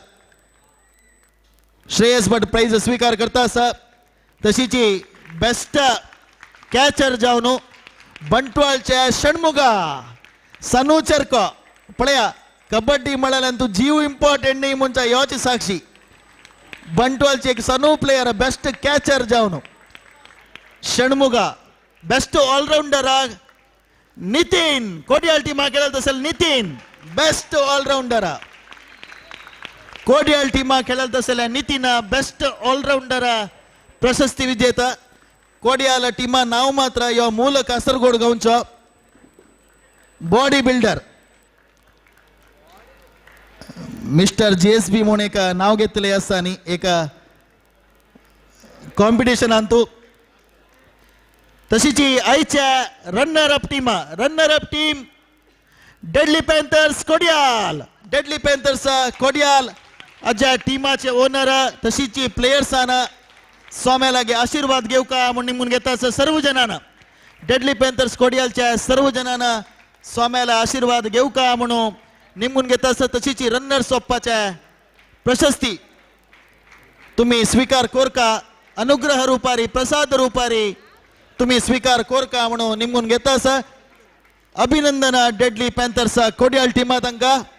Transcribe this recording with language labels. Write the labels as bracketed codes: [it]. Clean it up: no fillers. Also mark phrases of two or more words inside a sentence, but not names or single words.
[kok] श्रेयस भट प्राइज स्वीकार करता असा तशीची [en] best catcher [kok] जावन बंटवालचे षण्मुगा सनूचरको पळया कबड्डी म्हळ्यार जीव इंपॉर्टंट न्ही म्हणच्या योची साक्षी बंटवालचे एक सनू प्लेयर [en] best catcher [kok] जावन षण्मुगा [en] best all-rounder [kok] नितीन कोडियाल टीमा खेळत असेल नितीन [en] best all-rounder [kok] कोडियाल टीमा खेळत असेल नितीन [en] best all-rounder [kok] प्रशस्ती विजेता कोडियाल टीमा नाव मात्र यो मूल कासरगोड गांवचो [en] body builder [kok] मिस्टर JSB म्हणून एक नाव घेतले आसा आनी एक कॉम्पिटिशन तू तशीची आयच्या [en] runner up team [kok] डेडली पॅन्थर्स कोडियाल अज्या टीमाचे ओनर तशीची प्लेयर्स स्वाम्यालागे आशीर्वाद घेऊ का म्हणून निमून घेता सर्व जणांना डेडली पॅन्थर्स कोडियालच्या सर्व जणांना स्वाम्याला आशीर्वाद घेऊ का म्हणून निमून घेता तशीची रनर सोप्पाच्या प्रशस्ती तुम्ही स्वीकार कोर का अनुग्रह रूपारी प्रसाद रूपारी तुम्ही स्वीकार कोर का म्हणून निमून घेता अभिनंदन डेडली पॅन्थर्स कोडियाल टीमा तांका